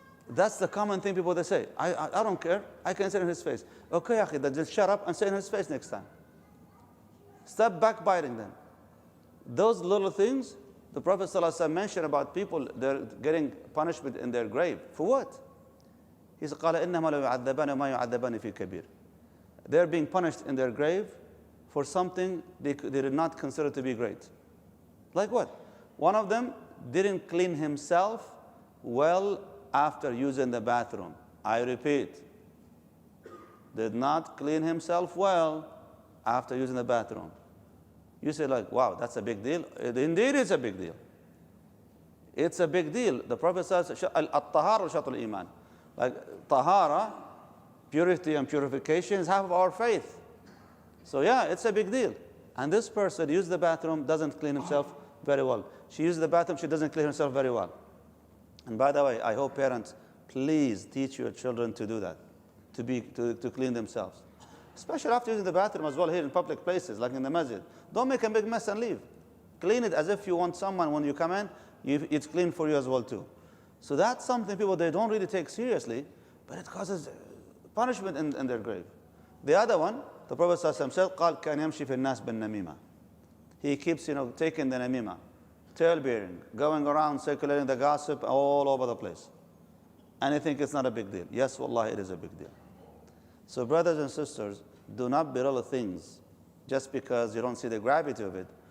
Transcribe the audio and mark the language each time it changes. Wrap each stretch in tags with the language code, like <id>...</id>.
<en>That's the common thing people they say. I don't care. I can say it in his face. Okay, akhi, then just shut up and say it in his face next time. Stop backbiting them. Those little things, the Prophet ﷺ mentioned about people, they're getting punishment in their grave. For what? He said,</en> <ar>قَالَ إِنَّمَا لَا يُعَذَّبَانِ وَمَا يُعَذَّبَانِ فِي كَبِيرٍ.</ar> <en>They're being punished in their grave for something they did not consider to be great. Like what? One of them didn't clean himself well after using the bathroom. I repeat, did not clean himself well after using the bathroom. You say like, wow, that's a big deal. Indeed, it's a big deal. It's a big deal. The Prophet says,</en> <ar>At-tahara shatul iman.</ar> <en>Like tahara, purity and purification is half of our faith. So yeah, it's a big deal. And this person used the bathroom, doesn't clean himself very well. She used the bathroom, she doesn't clean herself very well. And by the way, I hope parents, please teach your children to do that. to clean themselves. Especially after using the bathroom as well here in public places, like in the masjid. Don't make a big mess and leave. Clean it as if you want someone, when you come in, it's clean for you as well too. So that's something people, they don't really take seriously, but it causes punishment in their grave. The other one, the Prophet ﷺ said,</en> <ar>قال كان يمشي في الناس بالنميمة.</ar> <en>He keeps, taking the namima, tale-bearing, going around circulating the gossip all over the place. And I think it's not a big deal. Yes, wallahi, it is a big deal. So brothers and sisters, do not belittle things just because you don't see the gravity of it.</en>